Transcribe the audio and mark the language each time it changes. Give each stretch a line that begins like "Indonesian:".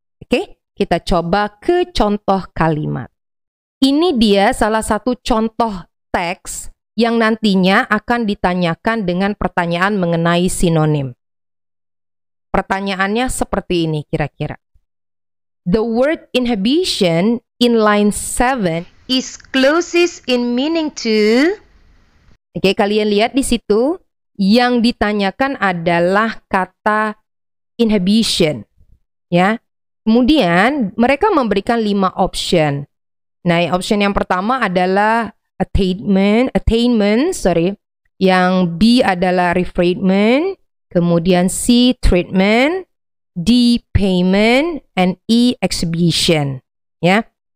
Indonesian: Oke, kita coba ke contoh kalimat. Ini dia salah satu contoh teks yang nantinya akan ditanyakan dengan pertanyaan mengenai sinonim. Pertanyaannya seperti ini kira-kira.
English: The word inhibition in line 7 is closest in meaning to...
Indonesian: Oke, kalian lihat di situ yang ditanyakan adalah kata inhibition, ya. Kemudian mereka memberikan 5 option. Nah, option yang pertama adalah attainment, sorry. Yang B adalah refrainment, kemudian C treatment, D payment, and E exhibition. Ya.